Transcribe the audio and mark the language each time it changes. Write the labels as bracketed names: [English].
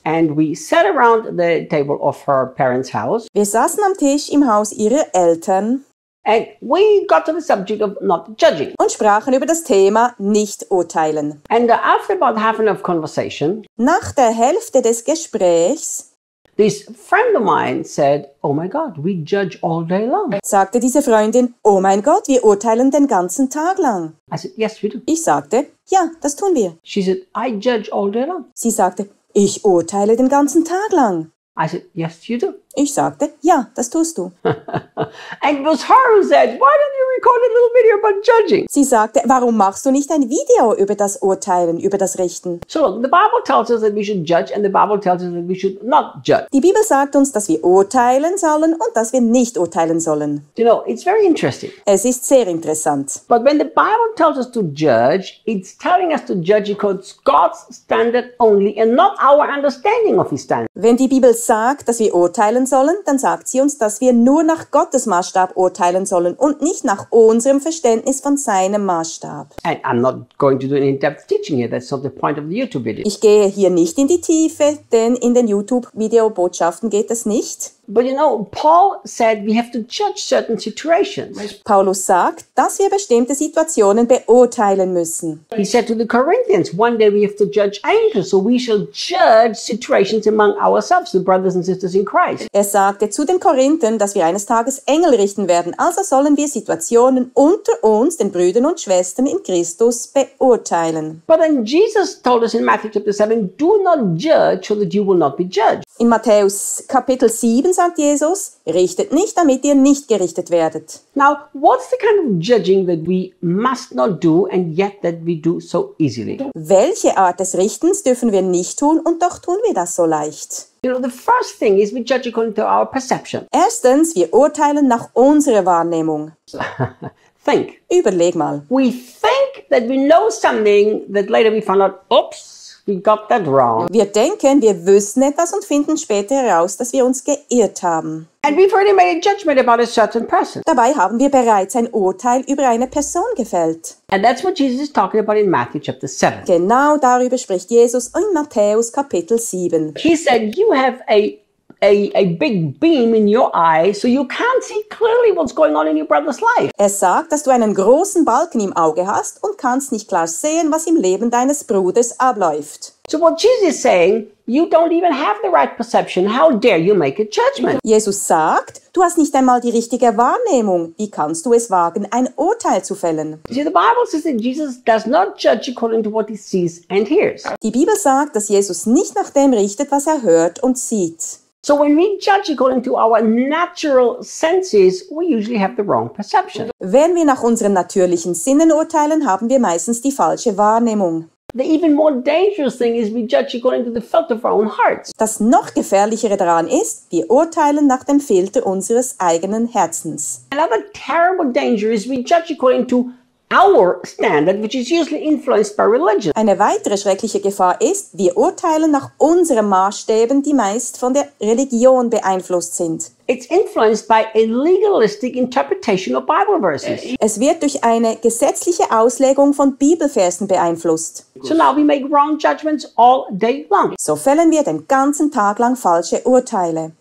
[English] And we sat around the table of her parents' house. [German] Wir saßen am Tisch im Haus ihrer Eltern. [English] And we got to the subject of not judging. [German] Und sprachen über das Thema nicht urteilen. [English] And after about half an hour of conversation, [German] nach der Hälfte des Gesprächs, [English] this friend of mine said, "Oh my God, we judge all day long." [German] Sagte diese Freundin, "Oh mein Gott, wir urteilen den ganzen Tag lang." [English] I said, "Yes, we do." [German] Ich sagte, "Ja, das tun wir." [English] She said, "I judge all day long." [German] Sie sagte, "Ich urteile den ganzen Tag lang." [English] I said, "Yes, you do." [German] Ich sagte, ja, das tust du. [English] And it was her who said, "Why don't you record a little video about judging?" [German] Sie sagte, warum machst du nicht ein Video über das Urteilen, über das Richten? [English] So look, the Bible tells us that we should judge and the Bible tells us that we should not judge. [German] Die Bibel sagt uns, dass wir urteilen sollen und dass wir nicht urteilen sollen. [English] You know, it's very interesting. [German] Es ist sehr interessant. [English] But when the Bible tells us to judge, it's telling us to judge because God's standard only and not our understanding of his standard. [German] Wenn die Bibel sagt, dass wir urteilen sollen, dann sagt sie uns, dass wir nur nach Gottes Maßstab urteilen sollen und nicht nach unserem Verständnis von seinem Maßstab. [English] I'm not going to do an in-depth teaching here. That's not the point of the YouTube video. [German] Ich gehe hier nicht in die Tiefe, denn in den YouTube-Videobotschaften geht es nicht. [English] But you know, Paul said we have to judge certain situations. [German] Paulus sagt, dass wir bestimmte Situationen beurteilen müssen. [English] He said to the Corinthians, one day we have to judge angels, so we shall judge situations among ourselves, the brothers and sisters in Christ. [German] Er sagte zu den Korinthern, dass wir eines Tages Engel richten werden, also sollen wir Situationen unter uns, den Brüdern und Schwestern in Christus, beurteilen. [English] But then Jesus told us in Matthew chapter 7, do not judge so that you will not be judged. [German] In Matthäus Kapitel 7 sagt Jesus, richtet nicht, damit ihr nicht gerichtet werdet. [English] Now, what's the kind of judging that we must not do and yet that we do so easily? [German] Welche Art des Richtens dürfen wir nicht tun und doch tun wir das so leicht? [English] You know, the first thing is we judge according to our perception. [German] Erstens, wir urteilen nach unserer Wahrnehmung. [English] Think. [German] Überleg mal. [English] We think that we know something that later we find out, oops. We got that wrong. [German] Wir denken, wir wissen etwas und finden später heraus, dass wir uns geirrt haben. [English] And we've already made a judgment about a certain person. [German] Dabei haben wir bereits ein Urteil über eine Person gefällt. [English] And that's what Jesus is talking about in Matthew chapter 7. [German] Genau darüber spricht Jesus in Matthäus Kapitel 7. [English] He said, you have a big beam in your eye, so you can't see clearly what's going on in your brother's life. [German] Er sagt, dass du einen großen Balken im Auge hast und kannst nicht klar sehen, was im Leben deines Bruders abläuft. [English] So what Jesus is saying, you don't even have the right perception. How dare you make a judgment? [German] Jesus sagt, du hast nicht einmal die richtige Wahrnehmung. Wie kannst du es wagen, ein Urteil zu fällen? [English] See, the Bible says that Jesus does not judge according to what he sees and hears. [German] Die Bibel sagt, dass Jesus nicht nach dem richtet, was er hört und sieht. [English] So when we judge according to our natural senses, we usually have the wrong perception. [German] Wenn wir nach unseren natürlichen Sinnen urteilen, haben wir meistens die falsche Wahrnehmung. [English] The even more dangerous thing is we judge according to the filter of our own hearts. [German] Das noch gefährlichere daran ist, wir urteilen nach dem Filter unseres eigenen Herzens. [English] Another terrible danger is we judge according to our standard, which is usually influenced by religion. [German] Eine weitere schreckliche Gefahr ist, wir urteilen nach unseren Maßstäben, die meist von der Religion beeinflusst sind. [English] It's influenced by a legalistic interpretation of Bible verses. [German] Es wird durch eine gesetzliche Auslegung von Bibelversen beeinflusst. [English] So now we make wrong judgments all day long. [German] So fällen wir den ganzen Tag lang falsche Urteile.